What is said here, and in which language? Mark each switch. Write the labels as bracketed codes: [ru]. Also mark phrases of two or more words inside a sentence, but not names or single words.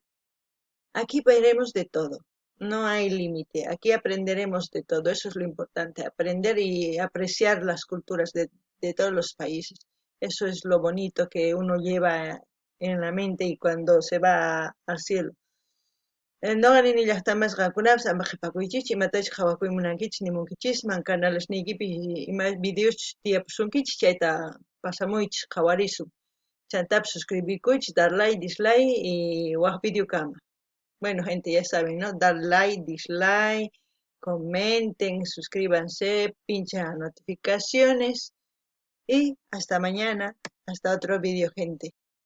[es] Aquí veremos de todo, no hay límite, aquí aprenderemos de todo, eso es lo importante, aprender y apreciar las culturas de todos los países. Eso es lo bonito que uno lleva en la mente y cuando se va al cielo. [qu] Noqanini llaqtamasqakunapas ama qhipakuychikchu imatachus qhawakuymunankichis nimunkichisman canalesniykipi ima videos tiyapusunkichis chayta pasamuychis qhawarisun. Chaytapas suscribikuychis, [es] dar like, dislike y [qu] waq video kama. [es] Bueno, gente, ya saben, ¿no? Dar like, dislike, comenten, suscríbanse, pinchen las notificaciones y hasta mañana, hasta otro video, gente.